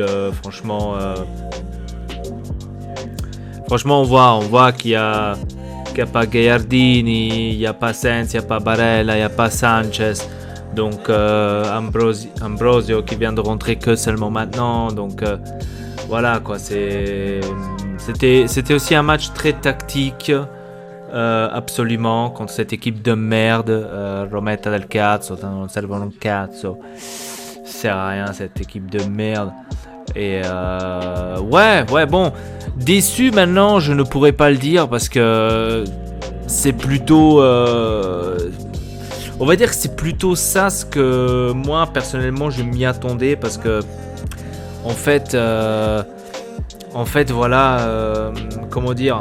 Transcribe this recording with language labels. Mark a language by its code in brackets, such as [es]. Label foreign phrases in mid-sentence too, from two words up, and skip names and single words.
[fr] Franchement, on voit qu'il y a pas Gagliardini, il n'y a pas Sensi, il n'y a pas Barella, il n'y a pas Sanchez. Donc Ambrosio qui vient de rentrer que seulement maintenant. Donc voilà quoi. C'était aussi un match très tactique. Absolument contre cette équipe de merde, [it] Rometta del Cazzo, non servono un cazzo, [fr] ça sert à rien cette équipe de merde. Et ouais bon, déçu maintenant je ne pourrais pas le dire parce que c'est plutôt on va dire que c'est plutôt ça ce que moi personnellement je m'y attendais, parce que en fait voilà, comment dire.